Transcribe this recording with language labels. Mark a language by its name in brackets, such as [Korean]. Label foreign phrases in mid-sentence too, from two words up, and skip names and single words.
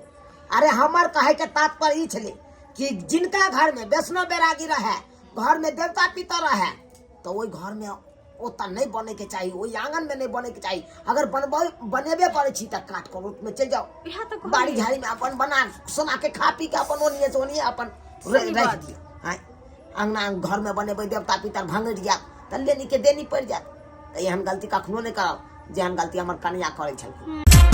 [Maithili] अरे हमर कहे के तात्पर्य ई छले कि जिनका घर में वैष्णव बैरागी रहे, घर में देवता पितर रहे, तो ओई घर में ओता नहीं बने के चाहिए, ओई आंगन में नहीं बने के चाहिए। अगर बनेबे करे छी त काट कर रोट में चल जाओ, बाड़ी झाड़ी में अपन बना सोना के खा पी के अपन ओनिए से ओनिए अपन रख दियो। हां अंगना घर में बनेबे देवता पितर भंगड़ जा त लेनी के देनी पड़ जात। त एहन गलती कखनो नहीं करब जेहन गलती हमर कन्या करे छल।